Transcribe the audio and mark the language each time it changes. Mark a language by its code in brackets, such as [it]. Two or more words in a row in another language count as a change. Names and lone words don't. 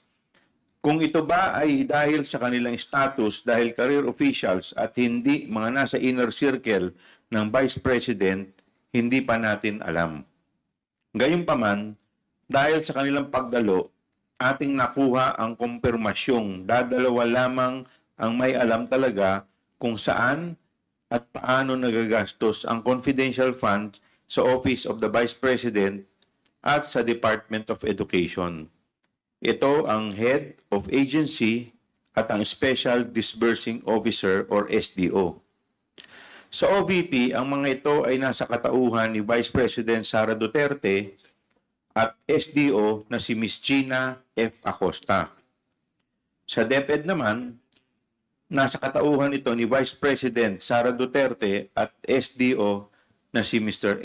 [tl] Kung ito ba ay dahil sa kanilang status dahil [en] career officials [tl] at hindi mga nasa [en] inner circle [tl] ng Vice President, hindi pa natin alam. Gayunpaman, dahil sa kanilang pagdalo, ating nakuha ang kumpirmasyong dadalawa lamang ang may alam talaga kung saan at paano nagagastos ang [en] confidential fund [tl] sa Office of the Vice President at sa Department of Education. Ito ang [en] Head of Agency [tl] at ang [en] Special Disbursing Officer [tl] or SDO. Sa OVP, ang mga ito ay nasa katauhan ni Vice President Sara Duterte at SDO na si Ms. Gina F. Acosta. Sa DepEd naman, nasa katauhan ito ni Vice President Sara Duterte at SDO na si Mr.